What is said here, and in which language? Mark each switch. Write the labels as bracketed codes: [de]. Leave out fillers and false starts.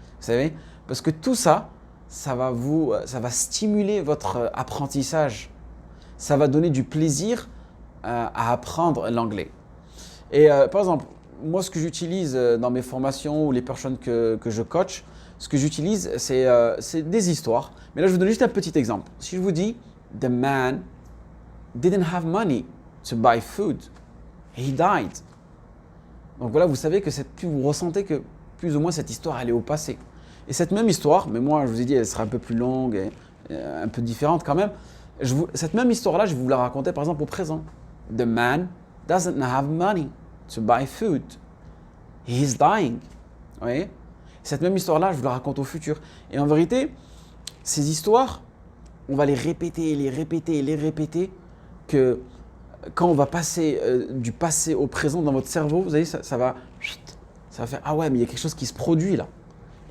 [fr] Vous savez, parce que tout ça, ça va stimuler votre apprentissage. Ça va donner du plaisir à apprendre l'anglais. Et par exemple, moi, ce que j'utilise dans mes formations ou les personnes que je coach, ce que j'utilise, c'est des histoires. Mais là, je vais vous donner juste un petit exemple. Si je vous dis [en] « The man didn't have money to buy food. He died. [fr] » Donc voilà, vous savez que vous ressentez que plus ou moins cette histoire, elle est au passé. Et cette même histoire, mais moi, je vous ai dit, elle sera un peu plus longue et un peu différente quand même. Cette même histoire-là, je vais vous la raconter par exemple au présent. [en] The man doesn't have money to buy food. He's dying. [fr] Vous voyez? Cette même histoire-là, je vous la raconte au futur. Et en vérité, ces histoires, on va les répéter, les répéter, les répéter, que quand on va passer du passé au présent dans votre cerveau, vous savez, ça va faire « Ah ouais, mais il y a quelque chose qui se produit là ».